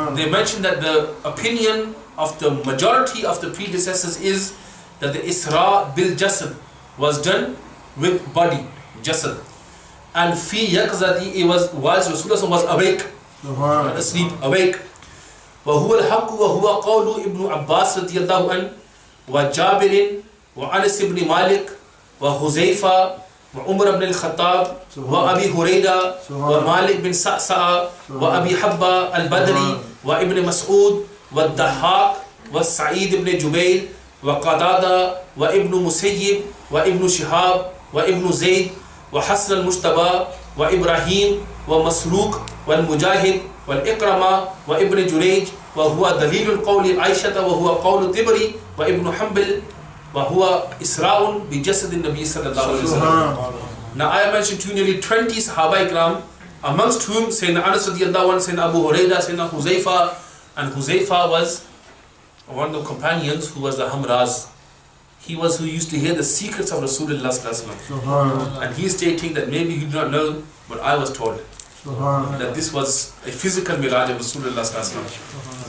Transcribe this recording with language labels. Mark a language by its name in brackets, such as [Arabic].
[English] They mentioned that the opinion of the majority of the predecessors is that the Isra bil Jasad was done with body, Jasad. And fi yaqzati, it was whilst Rasulullah was awake, not asleep, awake. [Arabic] وَهُوَ الْحَقُّ وَهُوَ قَوْلُ Ibn Abbas radiyallahu anhu وَجَابِرٍ وَأَنَسِ ibn Malik وَحُزَيْفَةَ وعمر بن الخطاب وأبي هريرة ومالك بن سعسعة وأبي حبة البدري وابن مسعود والضحاك والسعيد بن جبير وقتادة وابن مسيب وابن شهاب وابن زيد وحسن المجتبى وإبراهيم ومسروق والمجاهد والإكرمة وابن جريج وهو دليل القول عائشة وهو قول الطبري وابن حنبل وهو إسراء بجسد النبي صلى الله عليه وسلم. [English] Now I mentioned to you nearly 20 Sahaba Ikram, amongst whom Sayyidina Anas radiallahu anhu, Sayyidina Abu Hurairah, Sayyidina Huzaifa, and Huzaifa was one of the companions who was the Hamraz. He was who used to hear the secrets of Rasulullah sallallahu alaihi wasallam. And he is stating that maybe you do not know, but I was told that this was a physical miraj of Rasulullah sallallahu alaihi wasallam.